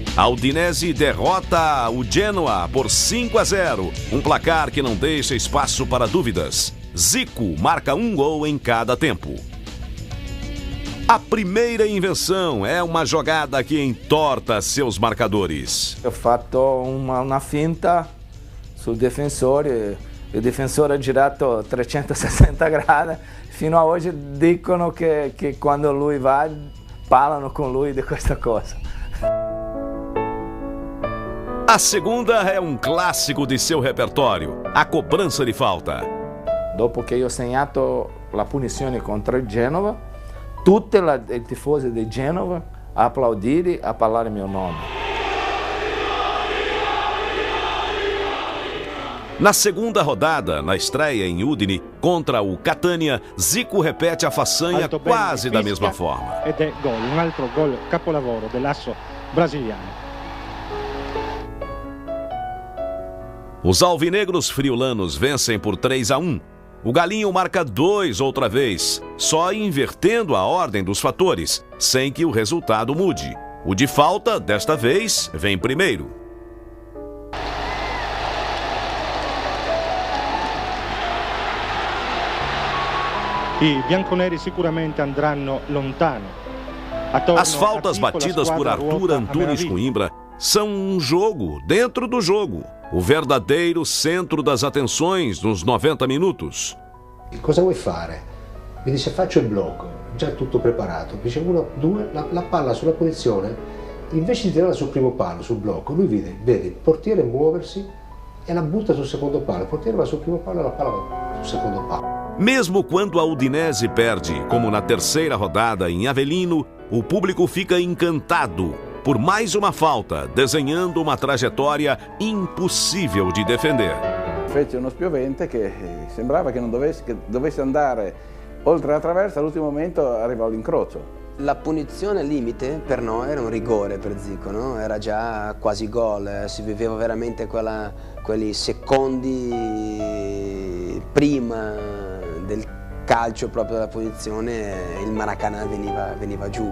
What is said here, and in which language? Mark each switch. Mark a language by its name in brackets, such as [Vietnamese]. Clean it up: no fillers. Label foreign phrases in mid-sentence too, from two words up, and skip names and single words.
[Portuguese] A Udinese derrota o Genoa por 5-0, um placar que não deixa espaço para dúvidas. Zico marca um gol em cada tempo. A primeira invenção é uma jogada que entorta seus marcadores. [Italian] Eu fatto uma finta sul difensore, il difensore ha girato 360 gradi, fino a hoje dicono che quando lui va parlano con lui di questa cosa. [Portuguese] A segunda é um clássico de seu repertório, a cobrança de falta. [Italian] Dopo che io ho segnato la punizione contro il Genova, tutti i tifosi del Genova a applaudire, a parlare il mio nome. [Portuguese] Na segunda rodada, na estreia em Udine contra o Catania, Zico repete a façanha quase da mesma forma. [Italian] Ed è gol, un altro gol capolavoro dell'asso brasiliano. [Portuguese] Os alvinegros friulanos vencem por 3-1. O Galinho marca 2 outra vez, só invertendo a ordem dos fatores, sem que o resultado mude. O de falta, desta vez, vem primeiro. [Italian] I bianconeri sicuramente andranno lontano. [Portuguese] As faltas batidas por Arthur Antunes Coimbra são um jogo dentro do jogo. O verdadeiro centro das atenções nos 90 minutos. [Italian] E cosa vuoi fare? Mi dice faccio il blocco, già tutto preparato. Mi dice 1, 2, la palla sulla punizione, invece di tirarla sul primo palo, sul blocco, lui vede il portiere muoversi e la butta sul secondo palo. Il portiere va sul primo palo e la palla va sul secondo palo. [Portuguese] Mesmo quando a Udinese perde, como na terceira rodada em Avellino, o público fica encantado por mais uma falta, desenhando uma trajetória impossível de defender. [Italian] Fece uno spiovente che sembrava che non dovesse andare oltre la traversa, all'ultimo momento arrivò all'incrocio. La punizione limite per noi era un rigore per Zico, no? Era già quasi gol, si viveva veramente quelli secondi prima del calcio proprio della punizione, il Maracanã veniva giù.